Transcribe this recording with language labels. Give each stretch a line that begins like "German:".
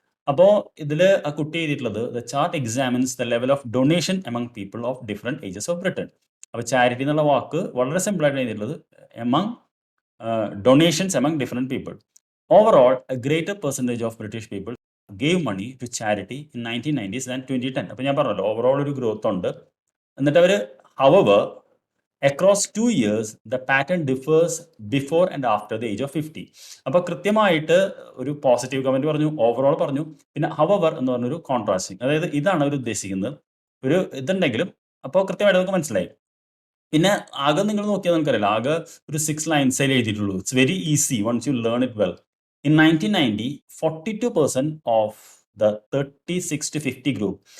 Malayalam: അപ്പോൾ ഇതിൽ ആ കുട്ടി എഴുതിയിട്ടുള്ളത്
English: The chart examines the level of donation among people of different ages of Britain.
Malayalam: അപ്പോൾ ചാരിറ്റി എന്നുള്ള വാക്ക് വളരെ സിമ്പിളായിട്ട് എഴുതിയിട്ടുള്ളത്
English: Among donations among different people. Overall a greater percentage of British people gave money to charity in 1990s and 2010.
Malayalam: അപ്പോൾ ഞാൻ പറഞ്ഞല്ലോ overall ഒരു growth ഉണ്ട്. എന്നിട്ട് അവർ
English: Hour across 2 years the pattern differs before and after the age of 50.
Malayalam: അപ്പോൾ കൃത്യമായിട്ട് ഒരു positive comment പറഞ്ഞു, ഓവറോൾ പറഞ്ഞു, പിന്നെ ഹവർ എന്ന് പറഞ്ഞൊരു കോൺട്രാസ്റ്റിംഗ്. അതായത് ഇതാണ് അവർ ഉദ്ദേശിക്കുന്നത്. ഒരു ഇതുണ്ടെങ്കിലും അപ്പോൾ കൃത്യമായിട്ട് നമുക്ക് മനസ്സിലായി. പിന്നെ ആകെ നിങ്ങൾ നോക്കിയാൽ നമുക്കറിയില്ല, ആകെ ഒരു 6 lines എഴുതിയിട്ടുള്ളൂ.
English: It's very easy once you learn it well. In 1990 42% of the 36 to 50 group.